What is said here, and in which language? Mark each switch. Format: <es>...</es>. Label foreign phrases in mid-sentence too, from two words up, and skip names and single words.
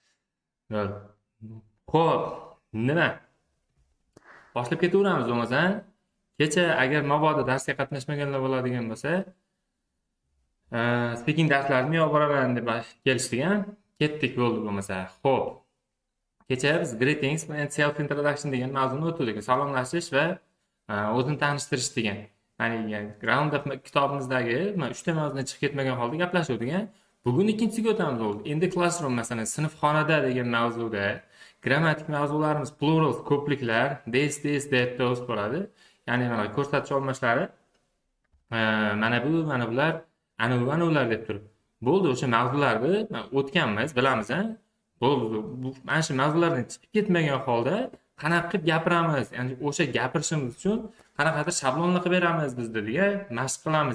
<uz>Xo'p, nima? Boshlab ketaveramiz bo'lmasa. Kecha agar mabodo darsga qatnashmaganlar bo'ladigan bo'lsa, speaking darslarini olib boraman deb kelishdik, ketdik bo'ldi bo'lmasa. Xo'p. Kecha biz</uz> <en>greetings and self introduction</en> <uz>degan mavzuni o'tdik. Salomlashish va o'zini tanishtirish degan. Ya'ni Roundup kitobimizdagi 3 ta mavzudan chiqib ketmagan holda gaplashuvdik. Bugun ikkinchisiga o'tamiz bo'ldi. Endi classroom masalan sinfxonada degan mavzuda grammatik mavzularimiz plural ko'pliklar,</uz> <en>this, that, those</en> <uz>bo'ladi. Ya'ni mana ko'rsatish olmashlari mana bular, anavular deb turib. Bo'ldi, o'sha mavzularni o'tganmiz, bilamiz, bo'ldi. Mana shu mavzulardan chiqib ketmagan holda qanaqa qilib gapiramiz, ya'ni o'sha gapirishimiz uchun qanaqadir shablonni qilib beramiz biz dediga mashq qilamiz.</uz>